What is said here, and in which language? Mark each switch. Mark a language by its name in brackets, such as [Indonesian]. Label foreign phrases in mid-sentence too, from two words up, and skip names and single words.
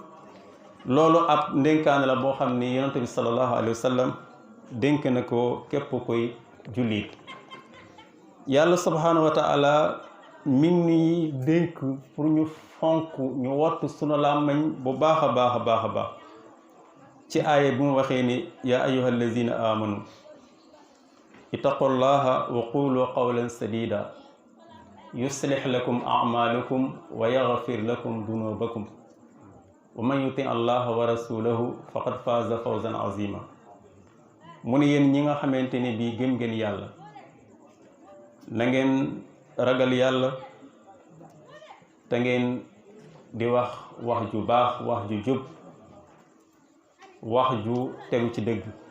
[Wolof] kon loolu ab ndénkaan la boo xam ni yonent bi [Arabic] صلى الله عليه وسلم [Wolof] dénk na ko képp koy jullit. yàlla [Arabic] سبحانه وتعالى [Wolof] mi ngi dénk pour ñu fonk ñu wattu sunu làmmiñ bu baax a baax a baax a baax ci aaya bi mu waxee ni [Arabic] يا أيها الذين آمنوا اتقوا الله وقولوا قولا سديدا يصلح لكم أعمالكم ويغفر لكم ذنوبكم ومن يطع الله ورسوله فقد فاز فوزا عظيما. [Wolof] mu ne yéen ñi nga xamante ne bii gëm ngeen yàlla na ngeen ragal yàlla te ngeen di wax wax ju baax, wax ju jub, wax ju tegu ci dëgg.